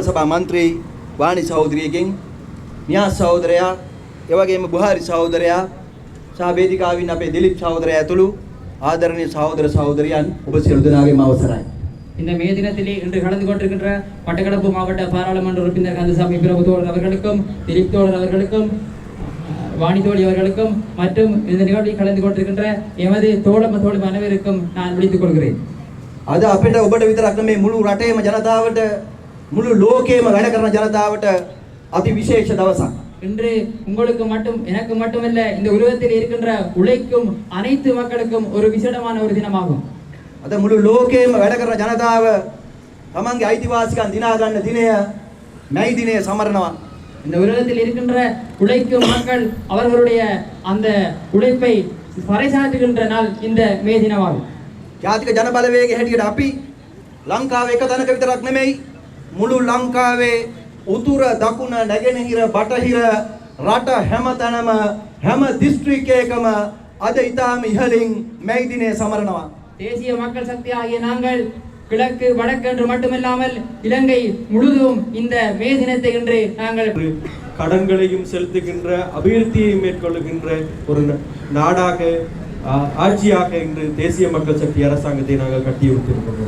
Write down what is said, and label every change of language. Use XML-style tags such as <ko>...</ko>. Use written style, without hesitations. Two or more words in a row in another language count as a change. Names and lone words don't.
<si>සභා මන්ත්‍රී වාණි සහෝදරියගෙන් න්‍යා සහෝදරයා එවැගේම බුහාරි සහෝදරයා සහ වේදිකාවින් අපේ දිලිප් සහෝදරයා ඇතුළු ආදරණීය සහෝදර සහෝදරියන් ඔබ සියලු දෙනාගේම අවසරයි.</si> <ta>இந்த மே தினத்திலே இன்று கலந்து கொண்டிருக்கின்ற மட்டக்களப்பு மாவட்ட பாராளுமன்ற உறுப்பினர் கந்தசாமி பிரபு தோழர் அவர்களுக்கும் திலீப் தோழர் அவர்களுக்கும் வாணி தோழி அவர்களுக்கும் மற்றும் இந்த நிகழ்வில் கலந்து கொண்டிருக்கின்ற எமது தோழமை அனைவருக்கும் நான் விழித்துக் கொள்கிறேன்.</ta> <si>අද අපිට ඔබට විතරක් නෙමෙයි මුළු රටේම ජනතාවට මුළු ලෝකෙම වැඩ කරන ජනතාවට අති විශේෂ දවසක්.</si> <ta>இன்று உங்களுக்கு மட்டும் எனக்கு மட்டுமல்ல இந்த உலகத்தில் இருக்கின்ற உழைக்கும் அனைத்து மக்களுக்கும் ஒரு விசேடமான ஒரு தினமாகும்.</ta> <si>අද මුළු ලෝකෙම වැඩ කරන ජනතාව තමන්ගේ අයිතිවාසිකම් දිනා ගන්න දිනය මැයි දිනය සමරනවා.</si> <ta>இந்த உலகத்தில் இருக்கின்ற உழைக்கும் மக்கள் அவர்களுடைய அந்த உழைப்பை பறைசாற்றுகின்ற நாள் இந்த மே தினமாகும்.</ta> <si>ජාතික ජන බලවේගයේ හැටියට අපි ලංකාවේ එක තැනක විතරක් නෙමෙයි මුළු ලංකාවේ උතුර දකුණ නැගෙනහිර බටහිර රට හැමතැනම හැම දිස්ත්‍රික්කයකම අද ඉතාම ඉහළින් මැයි දිනය සමරනවා.</si> <ta>தேசிய மக்கள் சக்தி ஆகிய நாங்கள் கிழக்கு வடக்கு என்று மட்டுமில்லாமல் இலங்கை முழுதும் இந்த மே தினத்தை இன்று நாங்கள் கடன்களையும் செலுத்துகின்ற அபிவிருத்தியை மேற்கொள்ளுகின்ற ஒரு நாடாக ஆட்சியாக இன்று தேசிய மக்கள் சக்தி அரசாங்கத்தை நாங்கள் கட்டியிருக்கிறோம்.</ta>